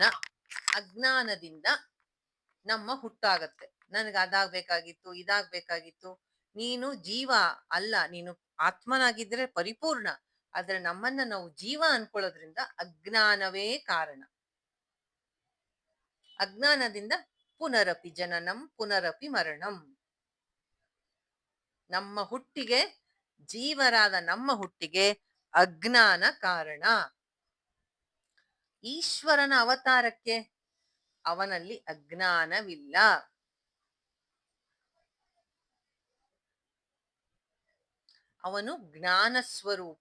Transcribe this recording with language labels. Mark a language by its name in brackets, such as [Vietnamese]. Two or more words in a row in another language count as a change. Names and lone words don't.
[Kannada] ಅಜ್ಞಾನದಿಂದ ನಮ್ಮ ಹುಟ್ಟಾಗತ್ತೆ. ನನಗೆ ಅದಾಗ್ಬೇಕಾಗಿತ್ತು, ಇದಾಗ್ಬೇಕಾಗಿತ್ತು. ನೀನು ಜೀವ ಅಲ್ಲ, ನೀನು ಆತ್ಮನಾಗಿದ್ರೆ ಪರಿಪೂರ್ಣ. ಆದ್ರೆ ನಮ್ಮನ್ನ ನಾವು ಜೀವ ಅನ್ಕೊಳ್ಳೋದ್ರಿಂದ ಅಜ್ಞಾನವೇ ಕಾರಣ. [Sanskrit] ಅಜ್ಞಾನದಿಂದ ಪುನರಪಿ ಜನನಂ ಪುನರಪಿ ಮರಣಂ. [Kannada] ನಮ್ಮ ಹುಟ್ಟಿಗೆ, ಜೀವರಾದ ನಮ್ಮ ಹುಟ್ಟಿಗೆ ಅಜ್ಞಾನ ಕಾರಣ. ಈಶ್ವರನ ಅವತಾರಕ್ಕೆ ಅವನಲ್ಲಿ ಅಜ್ಞಾನವಿಲ್ಲ. ಅವನು ಜ್ಞಾನ ಸ್ವರೂಪ.